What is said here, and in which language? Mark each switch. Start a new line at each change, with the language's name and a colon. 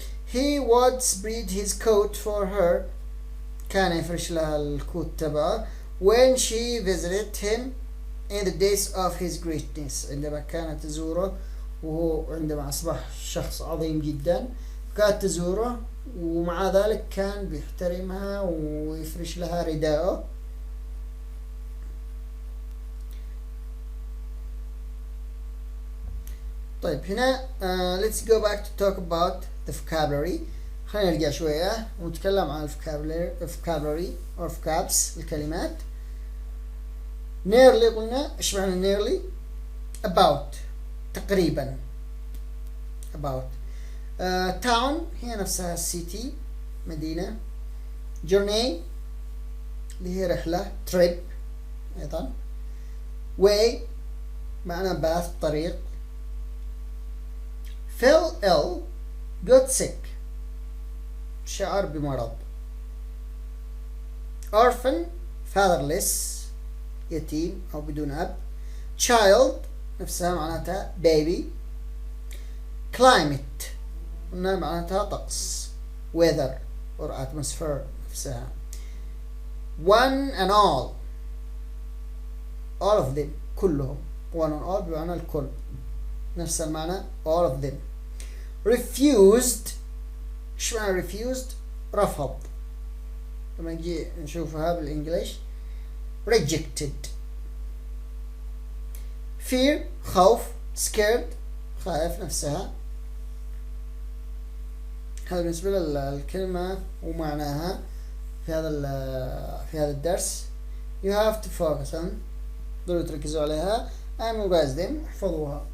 English: He would spread his coat for her.
Arabic: كان يفرش لها الكوت تبعه
English: when she visited him in the days of his greatness.
Arabic: عندما كانت تزوره وهو عندما أصبح شخص عظيم جدا كانت تزوره، ومع ذلك كان بيحترمها ويفرش لها رداءه. طيب هنا
English: let's go back to talk about the vocabulary.
Arabic: خلينا نرجع شوية ونتكلم عن
English: vocabulary or vocabs
Arabic: الكلمات. nearly قلنا ايش معنى nearly؟ about تقريبا about. town هي نفسها city مدينة. journey اللي هي رحلة trip أيضا. way معنى path طريق.
English: fell ill got sick
Arabic: شعر بمرض. orphan fatherless يتيم أو بدون أب. child نفسها معناتها baby. climate قلنا معناتها طقس
English: weather or atmosphere
Arabic: نفسها.
English: one and all of them كلهم. one and all
Arabic: بمعنى الكل، نفس المعنى
English: all of them.
Arabic: refused ايش معنى refused؟ رفض. لما نجي نشوفها بالانجليش rejected. fear خوف. scared خائف نفسها. هذا بالنسبة للكلمة ومعناها في هذا الدرس.
English: you have to focus on،
Arabic: ضروري تركزوا عليها
English: and memorize them،
Arabic: احفظوها.